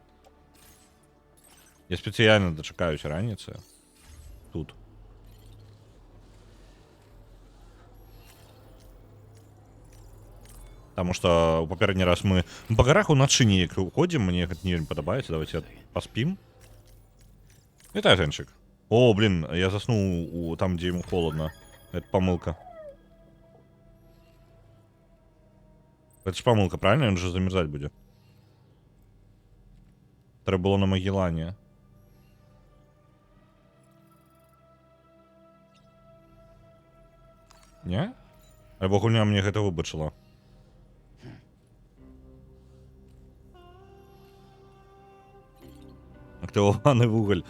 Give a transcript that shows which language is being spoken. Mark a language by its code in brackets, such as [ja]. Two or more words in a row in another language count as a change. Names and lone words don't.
[be] Я спецыяльна дачакаюся раніцы. Тут. Таму што ў папярэдні раз мы па гарах уначы неяк уходзім, мне гэта не вельмі падабаецца. Давайте паспім. Вітай, Женчык. [ru] О, блин, я заснул там, где ему холодно. Это помылка. Это ж помылка, правильно? Он же замерзать будет. Треба было на Магеллане. Не? [be] Альбо гульня мне гэта выбачыла. Актываваны вугаль.